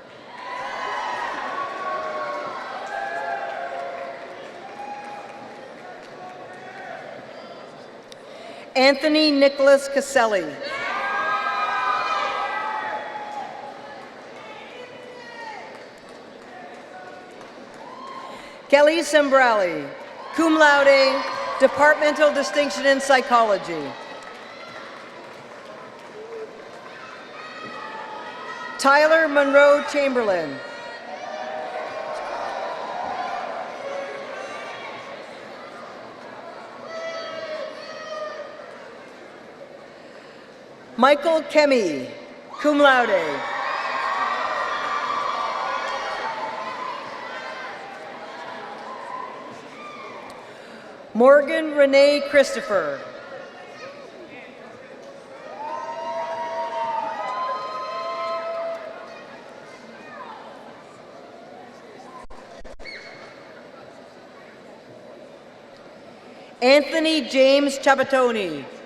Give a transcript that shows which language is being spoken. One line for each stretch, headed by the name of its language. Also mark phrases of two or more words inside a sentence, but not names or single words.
English: Anthony Nicholas Caselli. Kelly Sembrali,
Latin: cum laude,
English: departmental distinction in psychology. Tyler Monroe Chamberlain. Michael Kemi,
Latin: cum laude.
English: Morgan Renee Christopher. Anthony James Chabatoni.